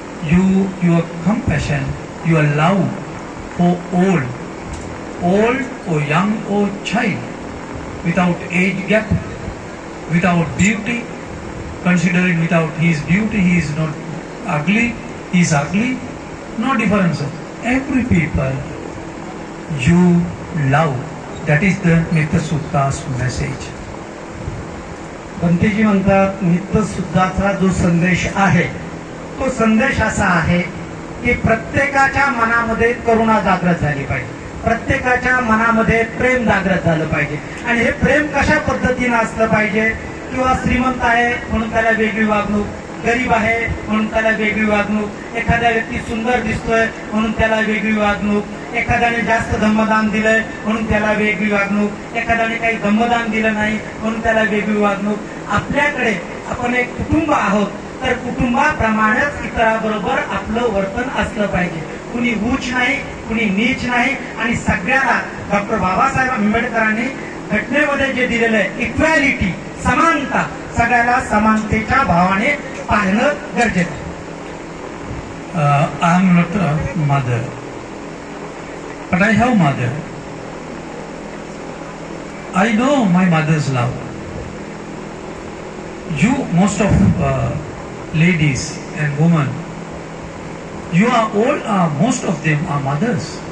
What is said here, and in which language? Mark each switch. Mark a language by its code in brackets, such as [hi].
[en] Your compassion, your love for all or young or child, without age gap, without beauty, considering without his beauty he is not ugly, he is ugly, no differences. Every people you love. That is the Nitya Sutta's message. [mr] बंतेजी म्हणतात नित्य सुद्धाचा जो संदेश आहे तो संदेश असा आहे की प्रत्येकाच्या मनामध्ये करुणा जागृत झाली पाहिजे, प्रत्येकाच्या मनामध्ये प्रेम जागृत झालं पाहिजे. आणि हे प्रेम कशा पद्धतीनं असलं पाहिजे, किंवा श्रीमंत आहे म्हणून त्याला वेगळी वागणूक, गरीब आहे म्हणून त्याला वेगळी वागणूक, एखादा व्यक्ती सुंदर दिसतोय म्हणून त्याला वेगळी वागणूक, एखाद्याने जास्त धम्मदान दिलंय म्हणून त्याला वेगळी वागणूक, एखाद्याने काही धम्मदान दिलं नाही म्हणून त्याला वेगळी वागणूक. आपल्याकडे आपण एक कुटुंब आहोत, तर कुटुंबाप्रमाणेच इतराबरोबर आपलं वर्तन असलं पाहिजे. कुणी उच्च नाही, कुणी नीच नाही, आणि सगळ्याला डॉक्टर बाबासाहेब आंबेडकरांनी घटनेमध्ये जे दिलेलं आहे इक्वॅलिटी, समानता, सगळ्याला समानतेच्या भावाने पाहणं गरजेचं आहे. [en] I am not a mother, but I have mother. I know my mother's love. You, most of ladies and women, you are all, most of them are mothers.